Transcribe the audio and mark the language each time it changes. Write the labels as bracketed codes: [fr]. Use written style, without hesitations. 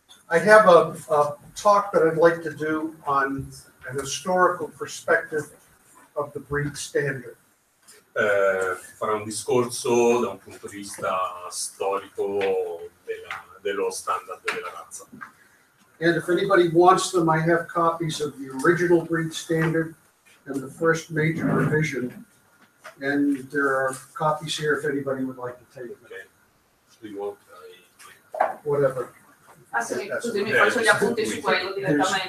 [en] I have a talk that I'd like to do on an historical perspective of the breed standard. [it] Farà un discorso da un punto di vista storico dello standard della razza. [en] And if anybody wants them, I have copies of the original breed standard and the first major revision. And there are copies here if anybody would like to take them. Okay. Do you want, Whatever. [it] Ah, sì, così mi faccio gli appunti su quello direttamente.